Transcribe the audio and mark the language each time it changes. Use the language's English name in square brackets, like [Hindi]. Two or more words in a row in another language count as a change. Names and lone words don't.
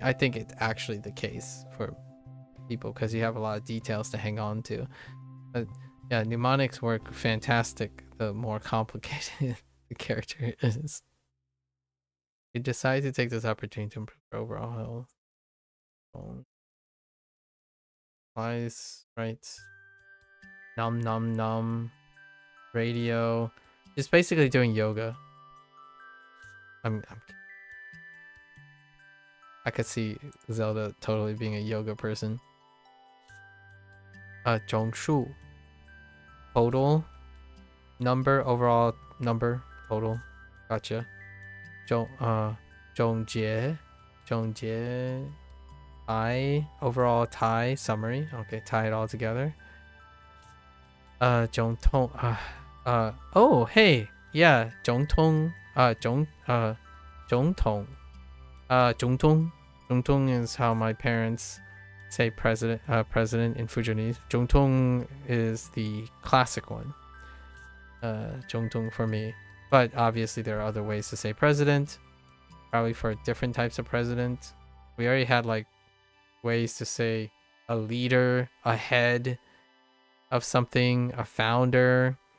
[English] I think it's actually the case for people because you have a lot of details to hang on to. But yeah, mnemonics work fantastic the more complicated the character is. You decide to take this opportunity to improve her overall health. Wise, right? Nom nom nom. Radio. It's basically doing yoga. I could see Zelda totally being a yoga person. Zhongshu. Total number, overall number, total. Gotcha. 总结 Thai overall Thai summary. Okay, tie it all together. 总统 oh hey yeah 总统 is how my parents say president in Fujianese. 总统 is the classic one. 总统 for me, but obviously there are other ways to say president, probably for different types of president. We already had like ways to say a leader, a head of something, a founder.